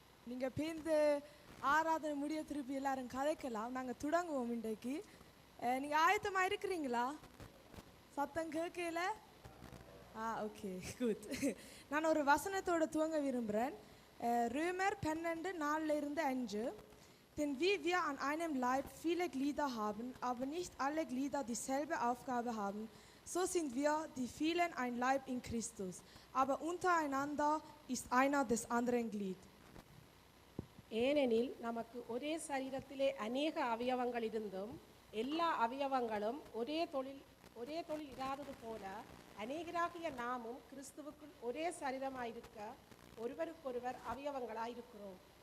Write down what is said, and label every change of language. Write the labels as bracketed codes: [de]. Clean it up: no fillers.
[ta] நீங்கள் பேருந்து ஆராதனை முடிய திருப்பி எல்லாரும் கதைக்கலாம். நாங்கள் தொடங்குவோம் இன்றைக்கு. நீங்கள் ஆயத்தமாக இருக்கிறீங்களா? சத்தம் கேட்கல? Okay, good. நான் ஒரு வசனத்தோடு துவங்க விரும்புகிறேன். [de] Römer 12:4-5. Denn wie wir an einem Leib viele Glieder haben, aber nicht alle Glieder dieselbe Aufgabe haben, so sind wir die vielen ein Leib in Christus. Aber untereinander ist einer des anderen Glied. [ta] ஏனெனில் நமக்கு ஒரே சரீரத்திலே அநேக அவயவங்கள் இருந்தும் எல்லா அவயவங்களும் ஒரே தொழில் இராதது போல அநேகராகிய நாமும் கிறிஸ்துவுக்குள் ஒரே சரீரமாயிருக்க ஒருவருக்கொருவர் அவயவங்களாயிருக்கிறோம்.